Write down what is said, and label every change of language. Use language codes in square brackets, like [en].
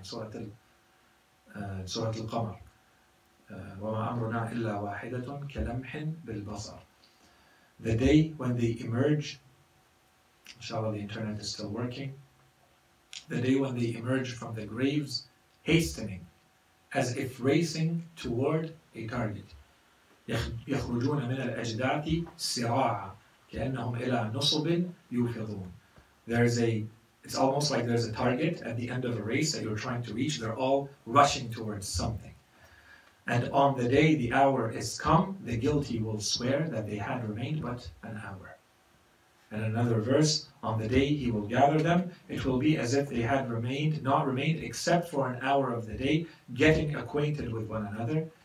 [ar] Surah Al-Qamar. وَمَا أَمْرُنَا إِلَّا وَاحِدَةٌ كَلَمْحٍ بِالْبَصَرِ. [en] The day when they emerge, inshallah the internet is still working, the day when they emerge from the graves, hastening, as if racing toward a target. [ar] يخرجون من الأجداث سراعا كأنهم إلى نصب يوفضون. [en] it's almost like there's a target at the end of a race that you're trying to reach. They're all rushing towards something. And on the day the hour is come, the guilty will swear that they had remained but an hour. And another verse, on the day he will gather them, it will be as if they had not remained except for an hour of the day, getting acquainted with one another.